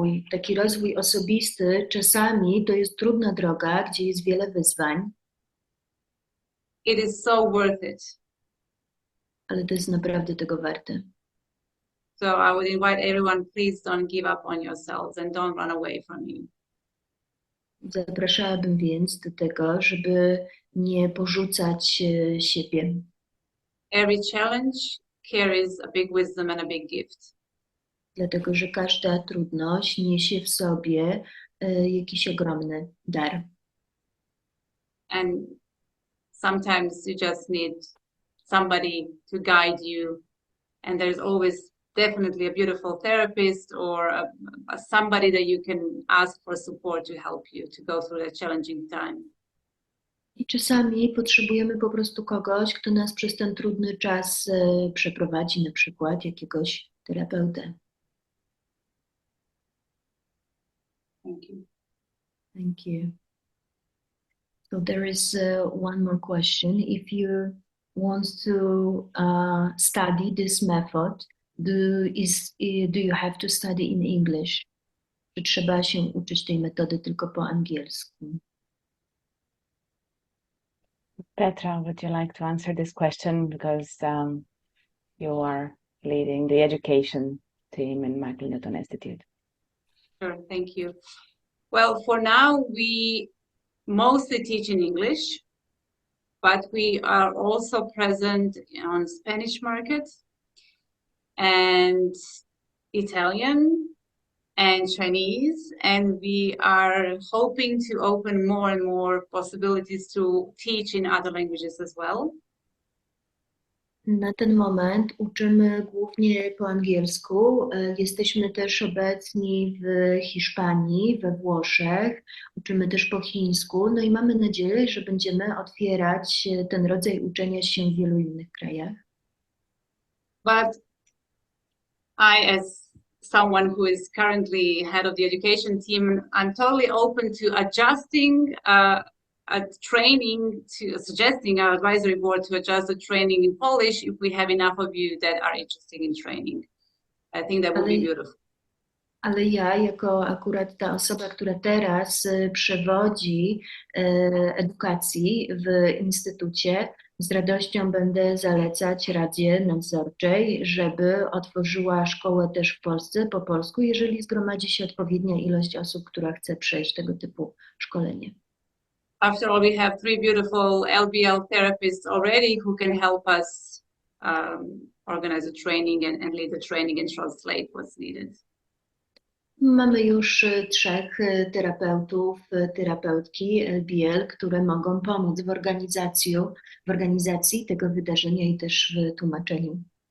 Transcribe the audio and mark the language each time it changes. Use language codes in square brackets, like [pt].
[pl] Taki rozwój osobisty czasami to jest trudna droga, gdzie jest wiele wyzwań. [en] It is so worth it. [pl] Ale to jest naprawdę tego warte. [en] So I would invite everyone, please don't give up on yourselves and don't run away from you. [pl] Zapraszałabym więc do tego, żeby nie porzucać siebie. [en] Every challenge carries a big wisdom and a big gift. [pl] Dlatego, że każda trudność niesie w sobie jakiś ogromny dar. [en] And sometimes you just need somebody to guide you, and there's always definitely a beautiful therapist or somebody that you can ask for support to help you to go through that challenging time. [pl] I czasami potrzebujemy po prostu kogoś, kto nas przez ten trudny czas przeprowadzi, na przykład jakiegoś terapeutę. [en] Thank you. Thank you. So there is one more question. If you want to study this method, do you have to study in English? [pl] Czy trzeba się uczyć tej metody tylko po angielsku? [en] Petra, would you like to answer this question because you are leading the education team in Michaela Newtona Institute? Sure, thank you. Well, for now, we mostly teach in English, but we are also present on Spanish market and Italian and Chinese, and we are hoping to open more and more possibilities to teach in other languages as well. [pl] Na ten moment uczymy głównie po angielsku. Jesteśmy też obecni w Hiszpanii, we Włoszech. Uczymy też po chińsku. No i mamy nadzieję, że będziemy otwierać ten rodzaj uczenia się w wielu innych krajach. [en] But I, as someone who is currently head of the education team, I'm totally open to adjusting a training, to suggesting our advisory board to adjust the training in Polish if we have enough of you that are interested in training. I think that would be beautiful. [pl] Ale ja, jako akurat ta osoba, która teraz przewodzi edukacji w Instytucie, z radością będę zalecać Radzie Nadzorczej, żeby otworzyła szkołę też w Polsce po polsku, jeżeli zgromadzi się odpowiednia ilość osób, która chce przejść tego typu szkolenie. [en] After all, we have 3 beautiful LBL therapists already who can help us organize the training and lead the training and translate what's needed. [pl] Mamy już 3 terapeutów, terapeutki LBL, które mogą pomóc w organizacji tego wydarzenia i też w tłumaczeniu.